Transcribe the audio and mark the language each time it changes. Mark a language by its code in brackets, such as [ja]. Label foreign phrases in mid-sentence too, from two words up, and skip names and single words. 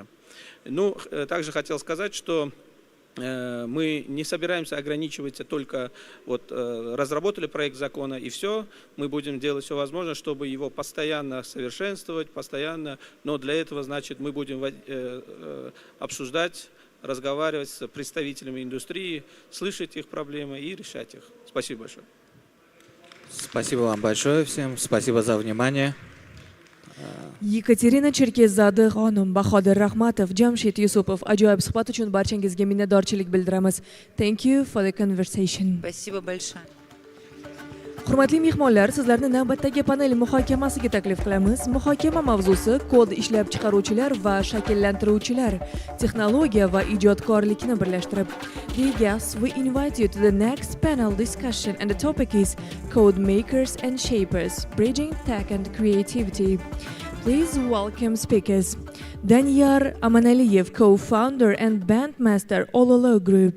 [ru] Ну, также хотел сказать, что мы не собираемся ограничиваться только, вот, разработали проект закона и все, мы будем делать все возможное, чтобы его постоянно совершенствовать, постоянно, но для этого, значит, мы будем обсуждать, разговаривать с представителями индустрии, слышать их проблемы и решать их. Спасибо большое. Спасибо вам большое всем, спасибо за внимание. [uz] Екатерина Черкеззады xonim, Bahodir Rahmatov, Jamshid Yusupov ajoyib suhbat uchun barchangizga minnatdorchilik bildiramiz. [en] Thank you for the conversation. [ru] Спасибо большое. [uz] Hurmatli mehmonlar, sizlarni navbatdagi panel muhokamasiga taklif qilamiz. Muhokama mavzusi kod ishlab chiqaruvchilar va shakllantiruvchilar, texnologiya va ijodkorlikni birlashtirib. [en] Dear guests, we invite you to the next panel discussion and the topic is Code Makers and Shapers, Bridging Tech and Creativity. Please welcome speakers. Danyar Amanaliyev, co-founder and bandmaster Ololo Group.